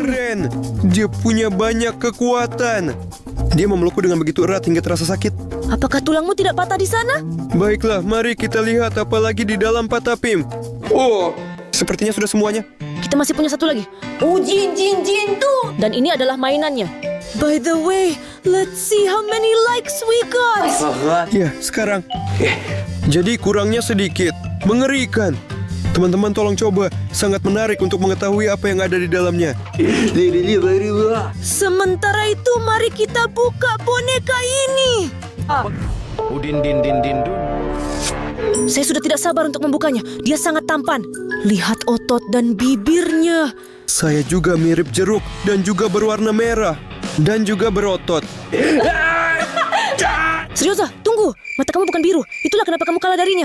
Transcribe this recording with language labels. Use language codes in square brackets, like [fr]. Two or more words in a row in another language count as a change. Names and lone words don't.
[id] Keren, dia punya banyak kekuatan. Dia memelukku dengan begitu erat hingga terasa sakit. Apakah tulangmu tidak patah di sana? Baiklah, mari kita lihat apa lagi di dalam Patapim. Sepertinya sudah semuanya. Kita masih punya satu lagi. Dan ini adalah mainannya. [en] By the way, let's see how many likes we got. [id] Ya, sekarang. Jadi kurangnya sedikit. Mengerikan. Teman-teman tolong coba. Sangat menarik untuk mengetahui apa yang ada di dalamnya. Sementara itu, mari kita buka boneka ini. Udin din din din dun. Saya sudah tidak sabar untuk membukanya. Dia sangat tampan. Lihat otot dan bibirnya. Saya juga mirip jeruk dan juga berwarna merah. Dan juga berotot. Serioza, tunggu. Mata kamu bukan biru. Itulah kenapa kamu kalah darinya.